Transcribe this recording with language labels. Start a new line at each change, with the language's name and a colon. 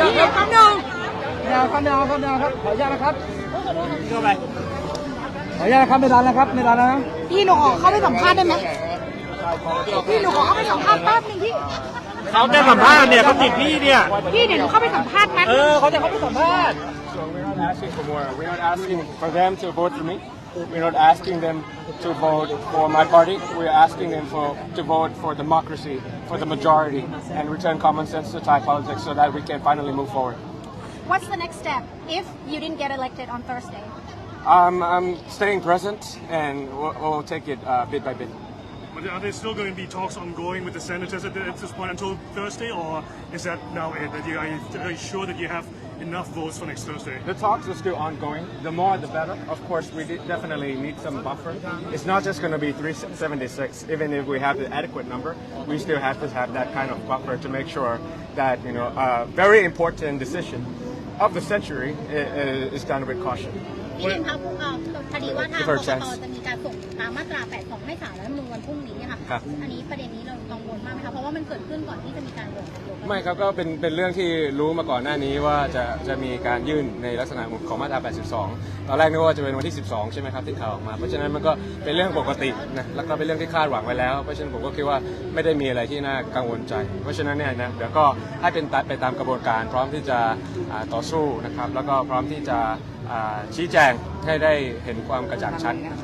Thai: ไม่เอาครับขออ นุญาตนะครับขออนุญาตครับไม่ได้แล้วครับไม่ได้แล้ว พี่หนูขอเข้าไปสัมภาษณ์ได้ไหมพี่หนูขอเข้าไปสัมภาษณ์แป๊บนึงพี่ เขาจะสัมภาษณ์เนี่ยเขาติดพี่เนี่ย พี่เดี๋ยวหนูเข้าไปสัมภาษณ์แป๊บ เขาจะเข้าไปสัมภาษณ์
English: So we're not asking for more. We're not asking for them to vote for me. We're not asking them to vote for my party. We're asking them to vote for democracy, for the majority, and return common sense to Thai politics so that we can finally move forward. What's the next step if you didn't get elected on Thursday? I'm staying present, and we'll take it bit by bit. Are there still going to be talks ongoing with the senators at this point until Thursday, or is that now it? Are you sure that you have enough votes for next Thursday? The talks are still ongoing. The more, the better. Of course, we definitely need some buffer. It's not just going to be 376. Even if we have the adequate number, we still have to have that kind of buffer to make sure that a very important decision of the century is done with caution.
Thai: พี่เห็นครับคดีว่าทางกกต. จะมีการส่งตามมาตรา 82 ให้ศาลรัฐธรรมนูญวันพรุ่งนี้ค่ะอันนี้ประเด็นนี้เรากังวลมากไหมคะเพราะว่ามันเกิดขึ้นก่อนที่จะมีการโหวต ไม่ครับก็เป็นเรื่องที่รู้มาก่อนหน้านี้ว่าจะมีการยื่นในลักษณะของมาตรา 82 ตอนแรกนึกว่าจะเป็นวันที่ 12 ใช่ไหมครับที่ข่าวออกมาเพราะฉะนั้นมันก็เป็นเรื่องปกตินะแล้วก็เป็นเรื่องที่คาดหวังไว้แล้วเพราะฉะนั้นผมก็คิดว่าไม่ได้มีอะไรที่น่ากังวลใจเพราะฉะนั้นเนี่ยนะเดี๋ยวก็ให้เป็นไปตามกระบวนการพร้อมที่จะต่อสู้นะครับแล้วก็พร้อมที่จะชี้แจงให้ได้เห็นความกระจ่างชัด